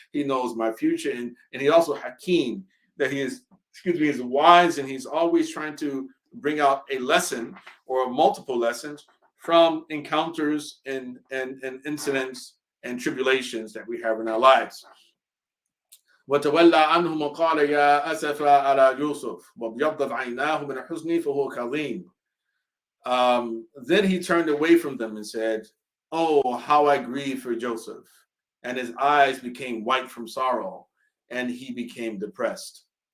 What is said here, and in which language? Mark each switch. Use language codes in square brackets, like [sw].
[en] He knows my future, and he also Hakim, that he is wise, and he's always trying to bring out a lesson or multiple lessons from encounters and incidents and tribulations that we have in our lives. [ar] وتولى عنهم وقال يا أسف على يوسف وابيضت عيناه من الحزن فهو كظيم. [en] Then he turned away from them and said, "Oh, how I grieve for Joseph," and his eyes became white from sorrow, and he became depressed.